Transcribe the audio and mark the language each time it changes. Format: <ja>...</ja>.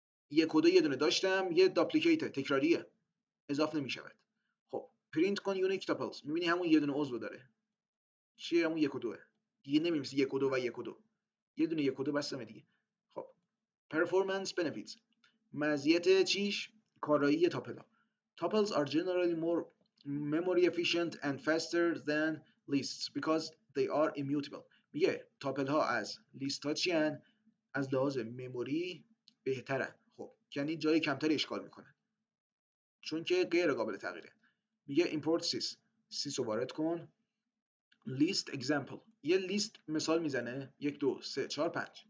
<fa>1 و 2 یه دونه داشتم، یه داپلیکیت تکراریه، اضافه نمیشود. خب پرینت کن یونیک تاپلز، میبینی همون یه دونه عضو داره، چیه؟ همون 1 و 2 دیگه، نمی‌نویسی 1 و 2 و 1 و 2، یه دونه 1 و 2 بسمه دیگه. خب</fa> <en>performance benefits،</en> <fa>مزیت چیش؟ کارایی تاپل ها.</fa> <en>Tuples are generally more memory efficient and faster than lists because they are immutable.</en> <fa>میگه تاپل ها از لیست ها چی هن؟ از لحاظ مموری بهترن. خب یعنی جای کمتری اشغال میکنن چون که غیر قابل تغییره. میگه import sys رو وارد کن.</fa> <en>list example،</en> <fa>یه لیست مثال میزنه 1 2 3 4 5.</fa>